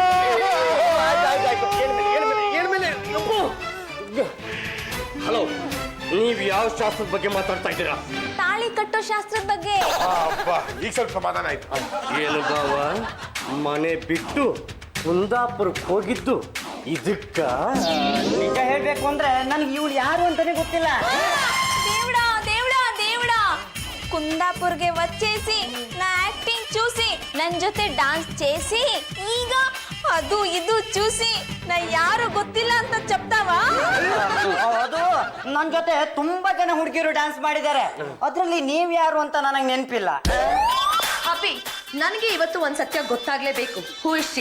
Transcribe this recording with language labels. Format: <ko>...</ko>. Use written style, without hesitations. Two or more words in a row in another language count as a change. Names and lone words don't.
<kn>ಹಲೋ, ನೀವ್ ಯಾವ ಶಾಸ್ತ್ರದ ಬಗ್ಗೆ ಮಾತಾಡ್ತಾ ಇದ್ದೀರಾ? ತಾಳಿ ಕಟ್ಟೋ ಶಾಸ್ತ್ರದ ಬಗ್ಗೆ. ಅಬ್ಬಾ, ಈಗ ಸ್ವಲ್ಪ ಸಮಾಧಾನ ಆಯ್ತು. ಏನು ಬಾವ, ಮನೆ ಬಿಟ್ಟು ಕುಂದಾಪುರಕ್ಕೆ ಹೋಗಿದ್ದು ಇದಕ್ಕ? ನಿಜ ಹೇಳ್ಬೇಕು ಅಂದ್ರೆ ನನ್ಗೆ ಇವಳು ಯಾರು ಅಂತಾನೆ ಗೊತ್ತಿಲ್ಲ.</kn> <te>దేవుడా దేవుడా దేవుడా కుందాపూర్ಗೆ వచ్చేసి నా యాక్టింగ్ చూసి</te> <kn>ನನ್ನ ಜೊತೆ</kn> <te>డాన్స్ చేసి</te> <kn>ಈಗ ಅದು ಇದು</kn> <te>చూసి</te> <kn>ನಾ ಯಾರು ಗೊತ್ತಿಲ್ಲ ಅಂತ</kn> <te>చెప్తావా?</te> <kn>ಅದು ನನ್ನ ಜೊತೆ ತುಂಬಾ ಜನ ಹುಡುಗಿಯರು ಡ್ಯಾನ್ಸ್ ಮಾಡಿದ್ದಾರೆ. ಅದ್ರಲ್ಲಿ ನೀವ್ ಯಾರು ಅಂತ ನನಗೆ ನೆನಪಿಲ್ಲ. ಅಪ್ಪಿ ನನಗೆ ಇವತ್ತು ಒಂದ್ ಸತ್ಯ ಗೊತ್ತಾಗ್ಲೇಬೇಕು.</kn> <en>who is she?</en>